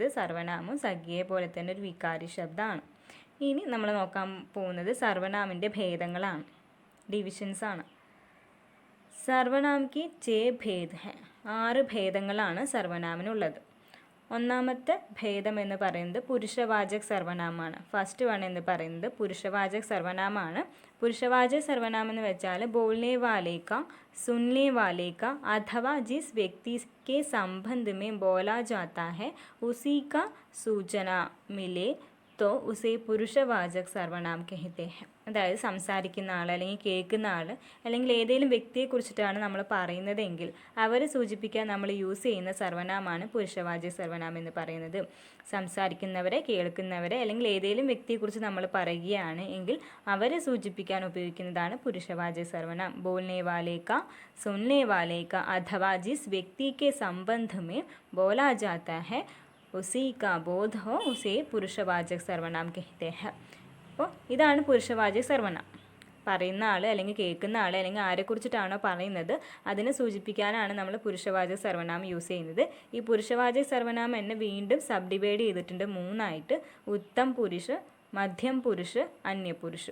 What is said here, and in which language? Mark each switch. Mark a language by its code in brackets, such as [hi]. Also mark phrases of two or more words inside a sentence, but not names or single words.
[ml] സർവനാമം സംഖ്യയെ പോലെ തന്നെ ഒരു വികാരി ശബ്ദമാണ്. ഇനി നമ്മൾ നോക്കാൻ പോകുന്നത് സർവനാമിൻ്റെ ഭേദങ്ങളാണ്, ഡിവിഷൻസ് ആണ്. [hi] सर्वनाम की 6 भेद है. [ml] 6 ഭേദങ്ങളാണ് സർവനാമിനുള്ളത്. ഒന്നാമത്തെ ഭേദം എന്ന് പറയുന്നത് പുരുഷവാചക സർവനാമാണ്. [en] first one [ml] എന്ന് പറയുന്നത് പുരുഷവാചക സർവനാമാണ്. പുരുഷവാചക സർവനാം എന്ന് വെച്ചാൽ [hi] बोलने वाले का, सुनने वाले का अथवा जिस व्यक्ति के संबंध में बोला जाता है उसी का सूचना मिले तो उसे पुरुषवाचक सर्वनाम कहते हैं. [ml] അതായത് സംസാരിക്കുന്ന ആൾ അല്ലെങ്കിൽ കേൾക്കുന്ന ആൾ അല്ലെങ്കിൽ ഏതെങ്കിലും വ്യക്തിയെക്കുറിച്ചിട്ടാണ് നമ്മൾ പറയുന്നതെങ്കിൽ അവരെ സൂചിപ്പിക്കാൻ നമ്മൾ യൂസ് ചെയ്യുന്ന സർവനാമാണ് പുരുഷവാചക സർവനാം എന്ന് പറയുന്നത്. സംസാരിക്കുന്നവരെ, കേൾക്കുന്നവരെ അല്ലെങ്കിൽ ഏതെങ്കിലും വ്യക്തിയെക്കുറിച്ച് നമ്മൾ പറയുകയാണ് എങ്കിൽ അവരെ സൂചിപ്പിക്കാൻ ഉപയോഗിക്കുന്നതാണ് പുരുഷവാചക സർവനാം. [hi] बोलने वाले का, सुनने वाले का अथवा जिस व्यक्ति के संबंध में बोला जाता है उसी का बोध हो उसे पुरुषवाचक सर्वनाम कहते हैं. [ml] അപ്പോൾ ഇതാണ് പുരുഷവാചക സർവനാമം. പറയുന്ന ആൾ അല്ലെങ്കിൽ കേൾക്കുന്ന ആൾ അല്ലെങ്കിൽ ആരെക്കുറിച്ചിട്ടാണോ പറയുന്നത് അതിനെ സൂചിപ്പിക്കാനാണ് നമ്മൾ പുരുഷവാചക സർവനാമം യൂസ് ചെയ്യുന്നത്. ഈ പുരുഷവാചക സർവനാമം എന്നെ വീണ്ടും സബ് ഡിവൈഡ് ചെയ്തിട്ടുണ്ട് 3ആയിട്ട്. [hi] उत्तम पुरुष, मध्यम पुरुष, अन्यपुरुष.